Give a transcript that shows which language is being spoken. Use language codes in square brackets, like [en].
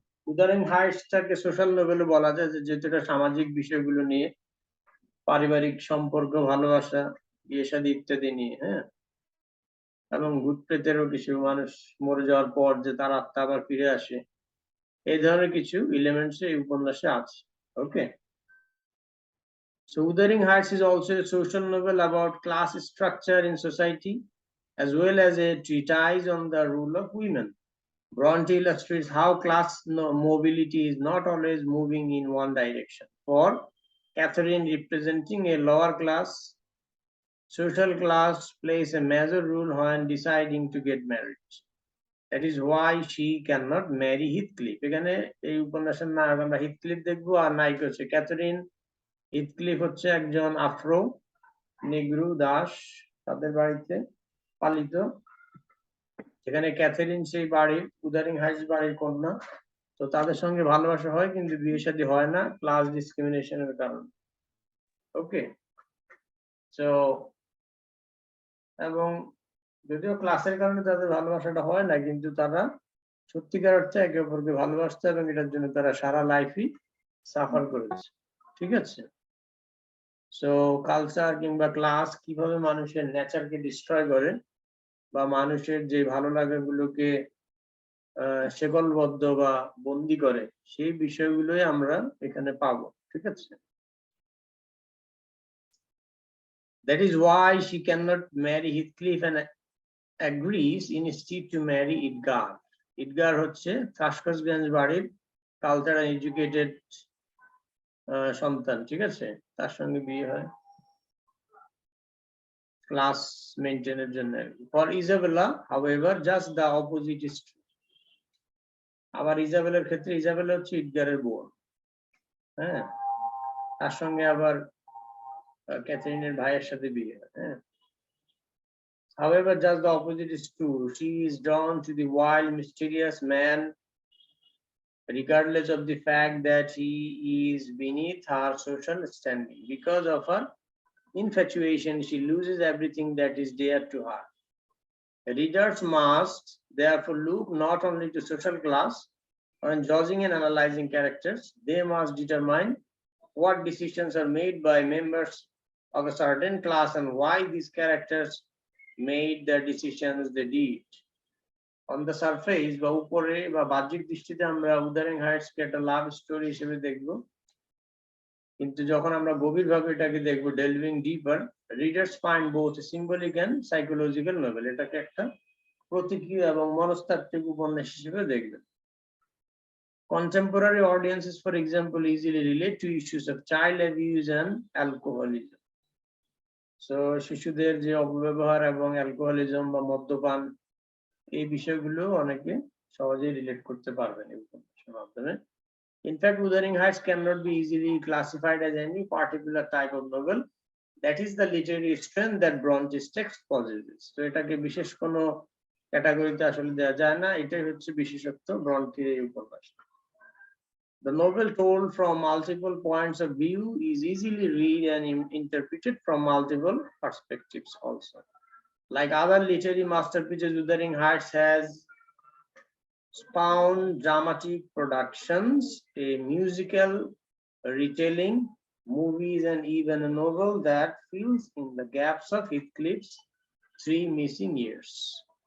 [bn] Wuthering হাইটসটাকে social Nobel বলা যায়, যেহেতু এটা সামাজিক বিষয়গুলো নিয়ে, পারিবারিক সম্পর্ক, ভালোবাসা, বিয়ে শাদী ইত্যাদি নিয়ে। হ্যাঁ, এবং ভূত প্রেতেরও কিছু, মানুষ মরে যাওয়ার পর যে তার আত্মা আবার ফিরে আসে, এই ধরনের কিছু এলিমেন্টস এই উপন্যাসে আছে। [en] Okay, so Wuthering Heights is also a social novel about class structure in society, as well as a treatise on the role of women. Bronte illustrates how class mobility is not always moving in one direction. For Catherine, representing a lower class, social class plays a major role when deciding to get married. That is why she cannot marry Heathcliff. [bn] এখানে এই উপন্যাসের নায়ক আমরা Heathcliff দেখবো, আর নায়িকা হচ্ছে Catherine. Heathcliff হচ্ছে একজন Afro নেগ্রু Das, তাদের বাড়িতে পালিত। সেখানে ক্যাথরিন সেই বাড়ির, উদারিং হাইটস বাড়ির কন্যা। তো তাদের সঙ্গে ভালোবাসা হয়, কিন্তু বিয়ে শাদী হয় না ক্লাস ডিসক্রিমিনেশনের কারণে। ওকে, তো এবং যদিও ক্লাসের কারণে তাদের ভালোবাসাটা হয় না, কিন্তু তারা সত্যিকার অর্থে একে অপরকে ভালোবাসতে, এবং এটার জন্য তারা সারা লাইফই সাফার করেছে। ঠিক আছে, সো কালচার কিংবা ক্লাস কিভাবে মানুষের নেচারকে ডিস্ট্রয় করে, বা মানুষের যে ভালো লাগাগুলোকে শেকলবদ্ধ বা বন্দি করে, সেই বিষয়গুলোই আমরা এখানে পাবো। ঠিক আছে, [en] that is why she cannot marry Heathcliff and agrees instead to marry Edgar. [bn] Edgar হচ্ছে থাস্কসগঞ্জ বাড়ির কালচারাল এডুকেটেড সন্তান। ঠিক আছে, তার সঙ্গে বিয়ে হয় ক্লাস মেইনটেইনের জন্য। [en] For Isabella, however, just the opposite is true. [bn] আবার ইজাবেলের ক্ষেত্রে, ইজাবেলা হচ্ছে ইডগারের বোন। হ্যাঁ, তার সঙ্গে আবার ক্যাথরিনের ভাইয়ের সাথে বিয়ে। [en] হ্যাঁ, however, just the opposite is true. She is drawn to the wild, mysterious man, regardless of the fact that he is beneath her social standing. Because of her infatuation, she loses everything that is dear to her. Readers must therefore look not only to social class. When judging and analyzing characters, they must determine what decisions are made by members of a certain class and why these characters made the decisions they did. On the surface, [bn] বা উপরে বা বাহ্যিক দৃষ্টিতে আমরা Wuthering Heights কে একটা love story হিসেবে দেখবো, কিন্তু যখন আমরা গভীরভাবে এটাকে দেখবো, [en] Delving deeper, readers find both symbolic and psychological novel. [bn] এটাকে একটা প্রতীকীয় এবং মনস্তাত্ত্বিক উপন্যাস হিসেবে দেখবেন। [en] Contemporary audiences, for example, easily relate to issues of child abuse and alcoholism. [bn] So, শিশুদের যে অপব্যবহার এবং অ্যালকোহলিজম বা মদ্যপান, এই বিষয়গুলো অনেকে সহজেই রিলেট করতে পারবেন এই উপন্যাসের মাধ্যমে। [en] In fact, Wuthering Heights cannot be easily classified as any particular type of novel. That is the literary strength that Bronte's text possesses. [bn] So, এটাকে বিশেষ কোনো ক্যাটাগরিতে আসলে দেওয়া যায় না, এটাই হচ্ছে বিশেষত্ব ব্রন্টির এই উপন্যাস। [en] The novel, told from multiple points of view, is easily read and interpreted from multiple perspectives also. Like other literary masterpieces, Wuthering Heights has spawned dramatic productions, a musical retelling, movies, and even a novel that fills in the gaps of Heathcliff's 3 missing years.